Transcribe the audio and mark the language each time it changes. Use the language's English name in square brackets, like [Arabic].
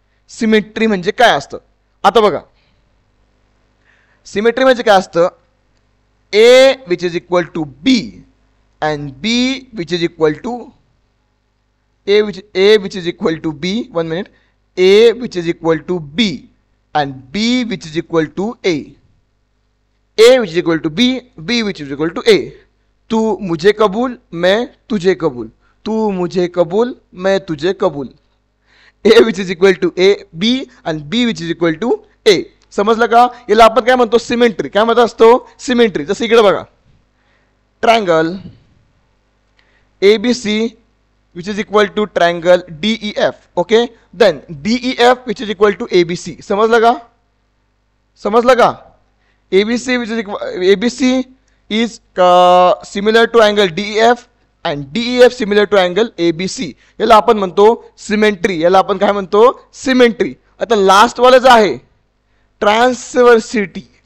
[Marathi] Symmetry म्हणजे काय असतं? आता बघा सिमेट्री म्हणजे काय असतं? [English] A which is equal to B and B which is equal to A which is equal to B. 1 minute. A which is equal to B and B which is equal to A. A which is equal to B, B which is equal to A. [Hindi] तू मुझे कबूल मैं तुझे कबूल, तू मुझे कबूल मैं तुझे कबूल. [English] A which is equal to A B and B which is equal to A. [Marathi] समजलं का? याला आपण काय म्हणतो? सिमेट्री. काय म्हणत असतो? सिमेट्री. जसं इकडे बघा [English] Triangle ABC which is equal to triangle DEF. Okay, then DEF which is equal to ABC. [Marathi] समजलं का? [English] ABC which is ABC is similar to angle DEF and DEF similar to angle ABC. [Marathi] याला आपण म्हणतो symmetry. याला आपण काय म्हणतो? Symmetry. आता लास्ट वाला जे आहे ट्रान्सवर्सिव्हिटी.